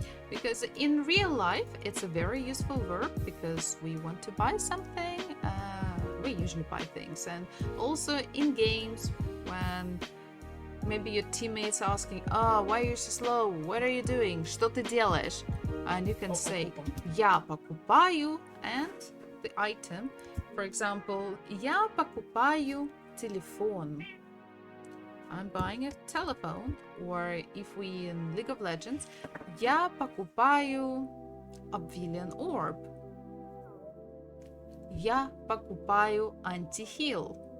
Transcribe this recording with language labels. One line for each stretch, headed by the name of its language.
English: Because in real life it's a very useful verb because we want to buy something. We usually buy things. And also in games when maybe your teammates asking, why are you so slow? What are you doing?
Russian: Что ты делаешь?
English: And you can say,
Russian: я покупаю,
English: and the item.
Russian: For example, я покупаю телефон.
English: I'm buying a telephone. Or if we in League of Legends,
Russian: я покупаю
English: obsidian orb.
Russian: Я покупаю anti-heal.